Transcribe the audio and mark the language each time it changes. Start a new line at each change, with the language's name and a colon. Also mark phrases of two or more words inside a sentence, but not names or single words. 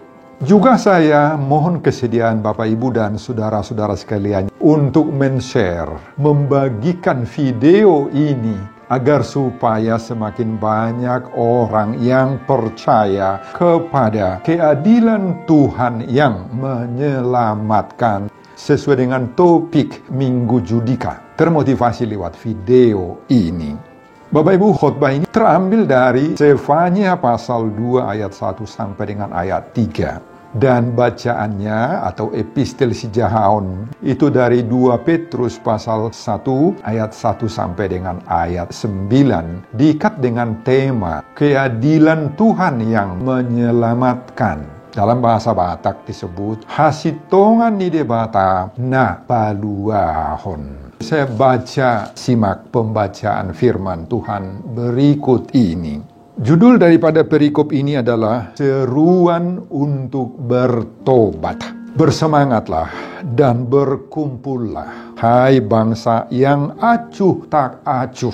Indonesian: Juga saya mohon kesediaan Bapak Ibu dan saudara-saudara sekalian untuk men-share, membagikan video ini agar supaya semakin banyak orang yang percaya kepada keadilan Tuhan yang menyelamatkan sesuai dengan topik Minggu Judika. Termotivasi lewat video ini. Bapak Ibu, khotbah ini terambil dari Sefanya pasal 2 ayat 1 sampai dengan ayat 3. Dan bacaannya atau epistel
Batak Toba: si Jahaon
Indonesian: itu dari 2 Petrus pasal 1 ayat 1 sampai dengan ayat 9. Diikat dengan tema keadilan Tuhan yang menyelamatkan. Dalam bahasa Batak disebut
Batak Toba: hasitongan ni debata na paluahon.
Indonesian: Saya baca, simak pembacaan firman Tuhan berikut ini. Judul daripada perikop ini adalah seruan untuk bertobat. Bersemangatlah dan berkumpullah, hai bangsa yang acuh tak acuh.